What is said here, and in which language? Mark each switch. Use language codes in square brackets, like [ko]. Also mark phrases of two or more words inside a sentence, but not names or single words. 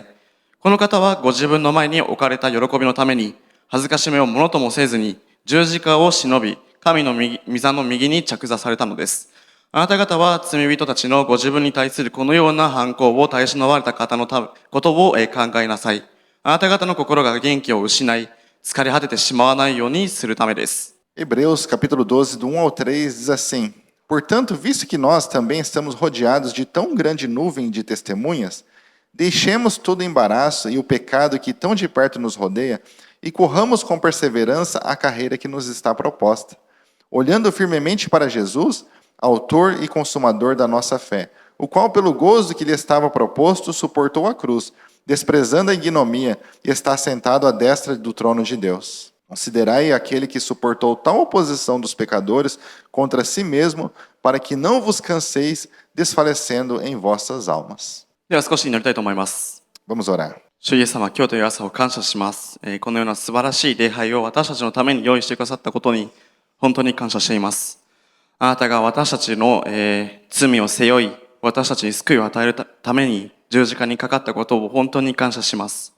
[ja] この方はご自分の前に置かれた喜びのために、恥ずかしめをものともせずに、十字架を忍び、神の御座の右に着座されたのです。あなた方は罪人たちのご自分に対するこのような反抗を耐え忍ばれた方のことを考えなさい。あなた方の心が元気を失い、疲れ果ててしまわないようにするためです。 [pt] Hebreus capítulo 12, do 1 ao 3, diz assim: Portanto, visto que nós também estamos rodeados de tão grande nuvem de testemunhas, deixemos todo o embaraço e o pecado que tão de perto nos rodeia e corramos com perseverança a carreira que nos está proposta, olhando firmemente para Jesus, autor e consumador da nossa fé, o qual, pelo gozo que lhe estava proposto, suportou a cruz, desprezando a ignomia, e está sentado à destra do trono de Deus. Considerai aquele que suportou tal oposição dos pecadores contra si mesmo, para que não vos canseis desfalecendo em vossas almas. [ja] では少し祈りたいと思います。 [pt] Vamos orar. [ja] 主イエス様、今日という朝を感謝します。このような素晴らしい礼拝を私たちのために用意してくださったことに本当に感謝しています。あなたが私たちの、罪を背負い、私たちに救いを与えるために十字架にかかったことを本当に感謝します。